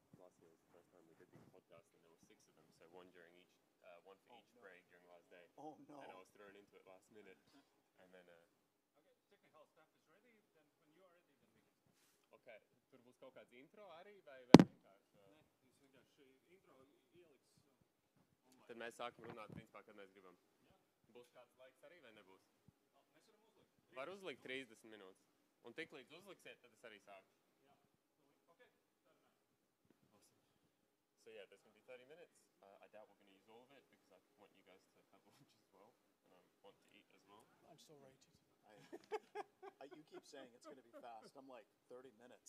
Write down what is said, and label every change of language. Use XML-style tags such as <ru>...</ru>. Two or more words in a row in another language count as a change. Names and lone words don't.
<en>last year was the first time we did these podcasts, and there were 6 of them, so one during each, one for each break during the last day. Oh no! And I was thrown into it last minute, and then. Okay, technical staff is ready. Then when you are ready, then we can start.</en> <lv>Okay, tur būs kaut kāds intro arī, vai vienkārši? Ne, jūs vienkārši intro ieliks online. Tad mēs sākam runāt, principā, kad mēs gribam. Būs kāds laiks arī, vai nebūs? Mēs varam uzlikt. Var uzlikt 30 minūtes. Un tik līdz uzliksiet, tad es arī sāku.</lv> <en>Okay, Awesome. So yeah, there's going to be 30 minutes. I doubt we're going to use all of it because I want you guys to have lunch as well, and I want to eat as well. I'm so rated. You keep saying it's going to be fast. I'm like 30 minutes.</en>